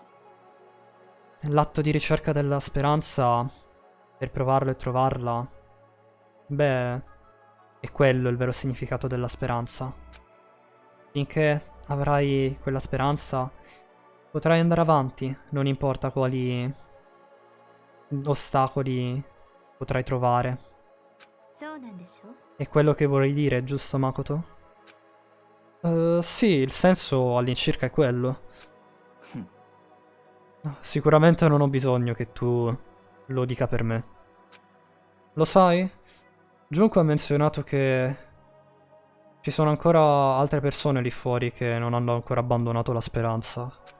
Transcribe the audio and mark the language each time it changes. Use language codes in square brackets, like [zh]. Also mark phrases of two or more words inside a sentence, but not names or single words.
[it] L'atto di ricerca della speranza per provarlo e trovarla, beh, è quello il vero significato della speranza. Finché avrai quella speranza, potrai andare avanti, non importa quali ostacoli potrai trovare. [ja] そうなんでしょ [it] È quello che vorrei dire, giusto Makoto? Sì, il senso all'incirca è quello. Sicuramente non ho bisogno che tu lo dica per me. Lo sai? Junko ha menzionato che ci sono ancora altre persone lì fuori che non hanno ancora abbandonato la speranza.